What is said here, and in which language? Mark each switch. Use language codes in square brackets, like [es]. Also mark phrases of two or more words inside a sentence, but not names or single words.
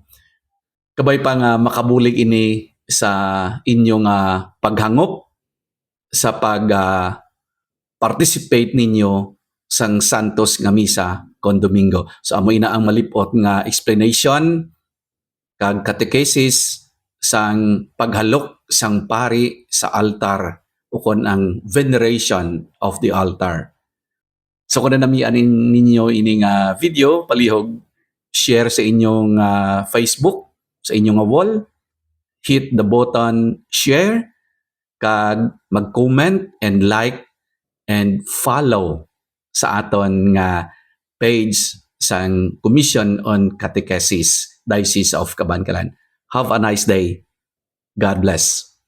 [hil] Kabay pa nga makabulig ini sa inyong paghangop sa participate ninyo sang santos nga misa kon Domingo. So amo ina ang malipot nga explanation kag catechesis sang paghalok sang pari sa altar ukon ang [en] veneration of the altar. [hil] So kung nanamian ninyo ini nga video, palihog share sa inyong Facebook, sa inyong wall, [en] hit the button share, [hil] kag mag-comment [en] and like and follow [hil] sa aton nga page sang [en] Commission on Catechesis, [hil] Diocese of Cabancalan. [en] Have a nice day. God bless.